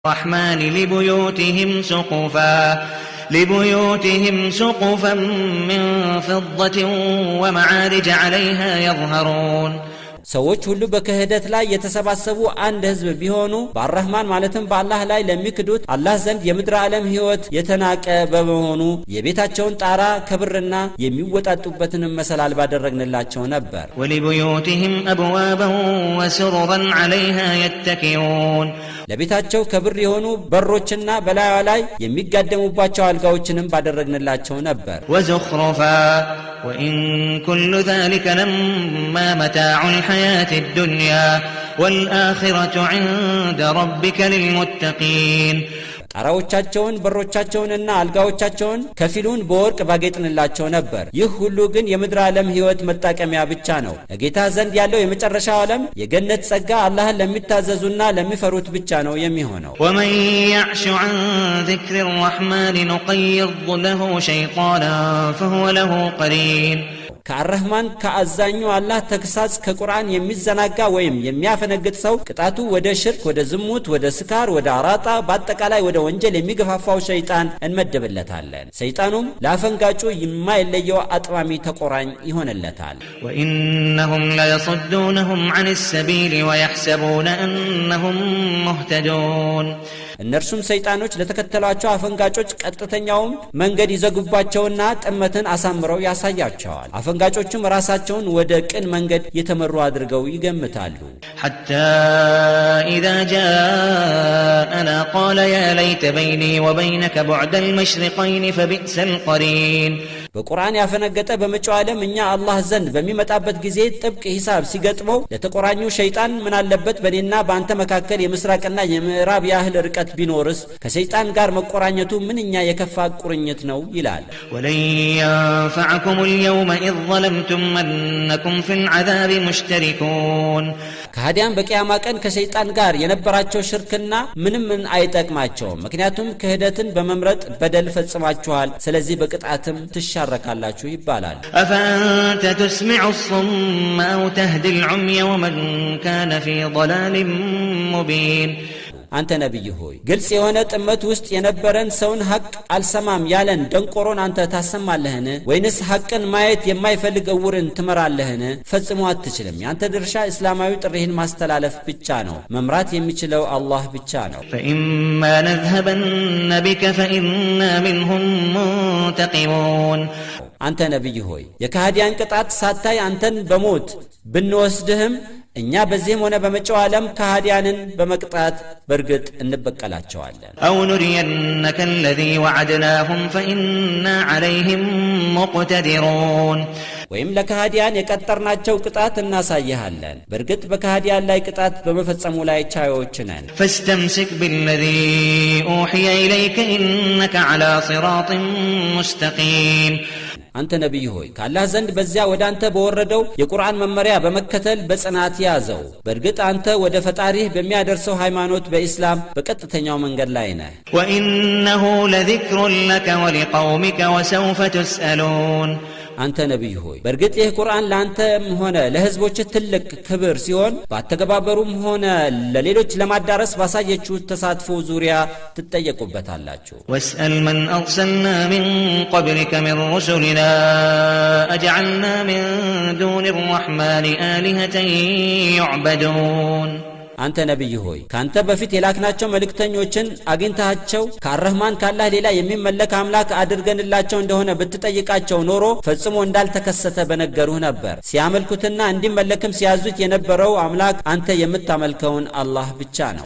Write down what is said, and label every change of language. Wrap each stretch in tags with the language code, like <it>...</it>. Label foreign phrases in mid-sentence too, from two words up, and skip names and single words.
<ar>الرحمن لبيوتهم سقفا من فضة ومعارج عليها يظهرون</ar> <am>ሰዎች ሁሉ በከህደት ላይ የተሰባሰቡ አንድ ህዝብ ቢሆኑ በአርህማን ማለትም በአላህ ላይ ለሚክዱት አላህ ዘንድ የምድር ዓለም ህይወት የተናቀ በመሆኑ የቤታቸውን ጣራ ከብርና የሚወጣጡበትን መሰላል ባደረግንላቸው ነበር።</am> <ar>ولبيوتهم أبوابا وسررا عليها يتكئون</ar> <am>ለቤታቸው ከብር የሆኑ በሮችና በላዩ ላይ የሚጋደሙባቸው አልጋዎችንም ባደረግንላቸው ነበር።</am> <ar>وزخرفا وإن كل ذلك لما متاع الحياة الدنيا والآخرة عند ربك للمتقين</ar> <am>ጣራዎቻቸውን በሮቻቸውንና አልጋዎቻቸውን ከፊሉን በወርቅ ባጌጥንላቸው ነበር። ይህ ሁሉ ግን የምድር ዓለም ህይወት መጣቀሚያ ብቻ ነው። ለጌታ ዘንድ ያለው የመጨረሻው ዓለም የገነት ጸጋ አላህን ለሚታዘዙና ለሚፈሩት ብቻ ነው የሚሆነው።</am> <ar>ومن يعش عن ذكر الرحمن نقيض له شيطانا فهو له قرين</ar> <am>ከአርህማን ከአዛኙ አላህ ተግሳጽ ከቁርአን የሚዘናጋ ወይም የሚያፈነግጥ ሰው ቅጣቱ ወደ ሽርክ፣ ወደ ዝሙት፣ ወደ ስካር፣ ወደ አራጣ በአጠቃላይ ወደ ወንጀል የሚገፋፋው ሸይጣን እንመድብለታለን። ሸይጣኑም ለአፈንጋጩ የማይለየው አጥማሚ ተቆራኝ ይሆንለታል።</am> <ar>وإنهم ليصدونهم عن السبيل ويحسبون أنهم مهتدون</ar> <am>እነርሱም ሰይጣኖች ለተከተሏቸው አፈንጋጮች ቀጥተኛውን መንገድ ይዘጉባቸውና ጥመትን አሳምረው ያሳያቸዋል። አፈንጋጮቹም ራሳቸውን ወደ ቅን መንገድ የተመሩ አድርገው ይገምታሉ።</am> <ar>حتى إذا جاءنا قال يا ليت بيني وبينك بعد المشرقين فبئس القرين</ar> <am>በቁርአን ያፈነገጠ በመጪው ዓለም እኛ አላህ ዘንድ በሚመጣበት ጊዜ ጥብቅ ሂሳብ ሲገጥመው ለተቆራኙ ሸይጣን ምን አለበት በኔና በአንተ መካከል የምስራቅና የምዕራብ ያህል ርቀት ቢኖርስ ከሸይጣን ጋር መቆራኘቱ ምንኛ የከፋ ቁርኝት ነው ይላል።</am> <ar>ولن ينفعكم اليوم إذ ظلمتم أنكم في العذاب مشتركون</ar> <am>ከሃዲያን በቂያማ ቀን ከሸይጣን ጋር የነበራቸው ሽርክና ምንም አይጠቅማቸውም። ምክንያቱም ክህደትን በመምረጥ በደል ፈጽማችኋል። ስለዚህ በቅጣትም ትሻረካላችሁ ይባላል።</am> <ar>أفأنت تسمع الصم أو تهدي العمي ومن كان في ضلال مبين</ar> <am>አንተ ነብይ ሆይ ግልጽ የሆነ ጥመት ውስጥ የነበረን ሰውን ሐቅ አልሰማም ያለን ደንቆሮን አንተ ታሰማለህን? ወይንስ ሐቅን ማየት የማይፈልግ እውርን ትመራለህን? ፈጽሞ አትችልም። ያንተ ድርሻ እስላማዊ ጥሪህን ማስተላለፍ ብቻ ነው። መምራት የሚችለው አላህ ብቻ ነው።</am> <ar>فإما نذهبن بك فإنا منهم منتقمون</ar> <am>አንተ ነብይ ሆይ የካህዲያን ቅጣት ሳታይ አንተን በሞት ብንወስድህም እኛ በዚህም ሆነ በመጪው ዓለም ካህዲያንን በመቅጣት በርግጥ እንበቀላቸዋለን።</am> <ar>أو نرينك الذي وعدناهم فإنا عليهم مقتدرون</ar> <am>ወይም ለካህዲያን የቀጠርናቸው ቅጣት እናሳይሃለን። በርግጥ በካህዲያን ላይ ቅጣት በመፈጸሙ ላይ ቻዮች ነን።</am> <ar>فاستمسك بالذي أوحي إليك إنك على صراط مستقيم</ar> <am>አንተ ነብይ ሆይ ከአላህ ዘንድ በዚያ ወደ አንተ በወረደው የቁርአን መመሪያ በመከተል በጽናት ያዘው። በርግጥ አንተ ወደ ፈጣሪህ በሚያደርሰው ሃይማኖት በእስላም በቀጥተኛው መንገድ ላይ ነህ።</am> <ar>وإنه لذكر لك ولقومك وسوف تسألون</ar> <am>አንተ ነብይ ሆይ በርግጥ ይህ ቁርአን ላንተም ሆነ ለህዝቦች ትልቅ ክብር ሲሆን በአተገባበሩም ሆነ ለሌሎች ለማዳረስ ባሳየችው ተሳትፎ ዙሪያ ትጠየቁበታላችሁ።</am> <ar>واسأل من أرسلنا من قبلك من رسلنا أجعلنا من دون الرحمن آلهة يعبدون</ar> <am>አንተ ነብይ ሆይ ካንተ በፊት የላክናቸው መልእክተኞችን አግኝታቸው ከአርህማን ካላህ ሌላ የሚመለክ አምላክ አድርገንላቸው እንደሆነ ብትጠይቃቸው ኖሮ ፈጽሞ እንዳልተከሰተ በነገሩህ ነበር። ሲያመልኩትና እንዲመለክም ሲያዙት የነበረው አምላክ አንተ የምታመልከውን አላህ ብቻ ነው።</am>